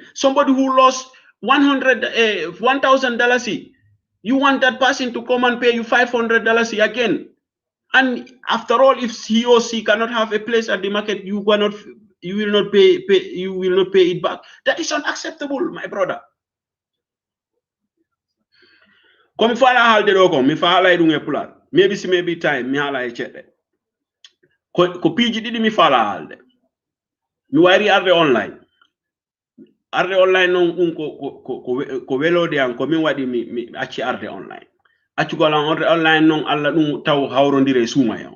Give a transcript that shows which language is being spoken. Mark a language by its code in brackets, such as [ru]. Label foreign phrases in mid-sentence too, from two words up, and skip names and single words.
[en] Somebody who lost $1,000, you want that person to come and pay you $500 again. And after all, if he or she cannot have a place at the market, you will not pay it back. That is unacceptable, my brother. [ff] Come fala halde do ko mi fala idunge pular. Maybe time mi hala e chete. Ko piji didi mi fala halde. Mi wari arde online. Arde online non ko welode an ko min wadi mi acci arde online. Acci golan arde online non alla dum taw hawrondire suma yaw.